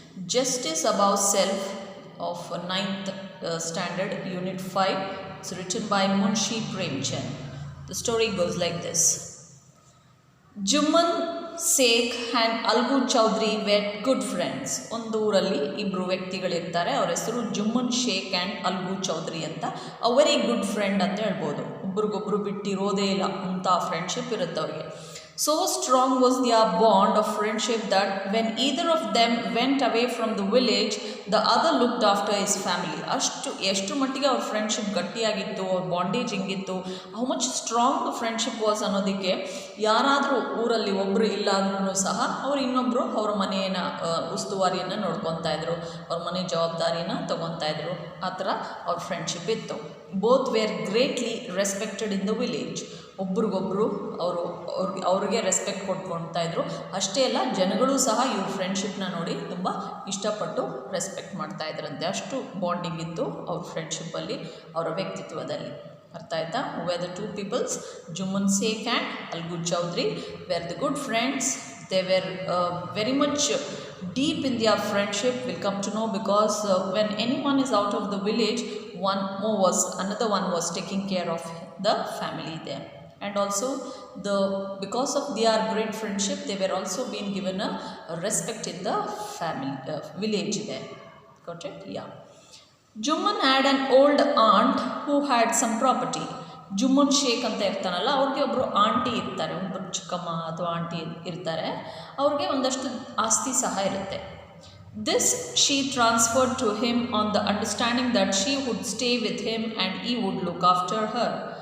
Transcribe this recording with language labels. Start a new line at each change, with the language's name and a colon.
English: Justice Above Self of 9th Standard Unit 5. It's written by Munshi Premchand. The story goes like this. Juman Sheikh and Algu Chowdhury were good friends.
Kannada: ಒಂದು ಊರಲ್ಲಿ ಇಬ್ಬರು ವ್ಯಕ್ತಿಗಳಿರ್ತಾರೆ. ಅವರ ಹೆಸರು Jumman Sheikh and algo Chaudhary ಅಂತ.
English: a very good friend
Kannada: ಅಂತ ಹೇಳ್ಬೋದು. ಒಬ್ರಿಗೊಬ್ರು ಬಿಟ್ಟಿರೋದೇ ಇಲ್ಲ ಅಂತ ಫ್ರೆಂಡ್ಶಿಪ್ ಇರುತ್ತೆ ಅವರಿಗೆ. So strong was their bond of friendship that when either of them went away from the village, the other looked after his family. ಎಷ್ಟು ಮಟ್ಟಿಗೆ ಅವ್ರ ಫ್ರೆಂಡ್ಶಿಪ್ ಗಟ್ಟಿಯಾಗಿತ್ತು, ಅವ್ರ ಬಾಂಡೇಜ್ ಹೆಂಗಿತ್ತು,
English: how much strong friendship was
Kannada: ಅನ್ನೋದಕ್ಕೆ ಯಾರಾದರೂ ಊರಲ್ಲಿ ಒಬ್ಬರು ಇಲ್ಲಾದ್ರೂ ಸಹ ಅವ್ರು ಇನ್ನೊಬ್ಬರು ಅವ್ರ ಮನೆಯ ಉಸ್ತುವಾರಿಯನ್ನು ನೋಡ್ಕೊತಾ ಇದ್ರು, ಅವ್ರ ಮನೆ ಜವಾಬ್ದಾರಿನ ತೊಗೊತಾ ಇದ್ರು. ಆ ಥರ ಅವ್ರ ಫ್ರೆಂಡ್ಶಿಪ್ ಇತ್ತು.
English: Both were greatly respected in the village.
Kannada: ಒಬ್ರಿಗೊಬ್ಬರು ಅವ್ರಿಗೆ ರೆಸ್ಪೆಕ್ಟ್ ಕೊಟ್ಕೊಳ್ತಾ ಇದ್ರು. ಅಷ್ಟೇ ಅಲ್ಲ, ಜನಗಳು ಸಹ ಇವ್ರ ಫ್ರೆಂಡ್ಶಿಪ್ನ ನೋಡಿ ತುಂಬ ಇಷ್ಟಪಟ್ಟು ರೆಸ್ಪೆಕ್ಟ್ ಮಾಡ್ತಾ ಇದ್ರಂತೆ. ಅಷ್ಟು ಬಾಂಡಿಂಗ್ ಇತ್ತು ಅವ್ರ ಫ್ರೆಂಡ್ಶಿಪ್ಪಲ್ಲಿ, ಅವರ ವ್ಯಕ್ತಿತ್ವದಲ್ಲಿ. ಅರ್ಥ ಆಯ್ತಾ?
English: Were the two peoples, Jumman Sheikh and Algu Chaudhary, were the good friends. They were very much deep in their friendship. We'll come to know because when anyone is out of the village, another one was taking care of the family there. And also because of their great friendship, they were also being given a respect in the family village there. Got it? Yeah. Juman had an old aunt who had some property.
Kannada: Jumman Sheikh ಅಂತ ಇರ್ತಾನಲ್ಲ, ಅವ್ರಿಗೆ ಒಬ್ಬರು aunty ಇರ್ತಾರೆ, ಒಬ್ಬರು ಚಿಕ್ಕಮ್ಮ ಅಥವಾ aunty ಇರ್ತಾರೆ. ಅವ್ರಿಗೆ ಒಂದಷ್ಟು ಆಸ್ತಿ ಸಹ ಇರುತ್ತೆ.
English: This she transferred to him on the understanding that she would stay with him and he would look after her.